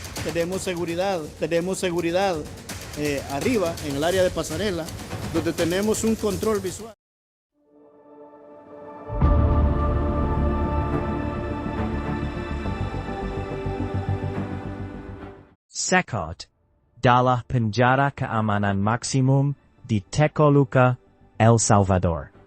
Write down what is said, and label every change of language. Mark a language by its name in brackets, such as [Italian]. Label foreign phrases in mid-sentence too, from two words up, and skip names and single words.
[Spanish] tenemos seguridad arriba en el área de pasarela, donde tenemos un control visual. [Indonesian] Cekot adalah penjara keamanan maksimum di Tecoluca, El Salvador.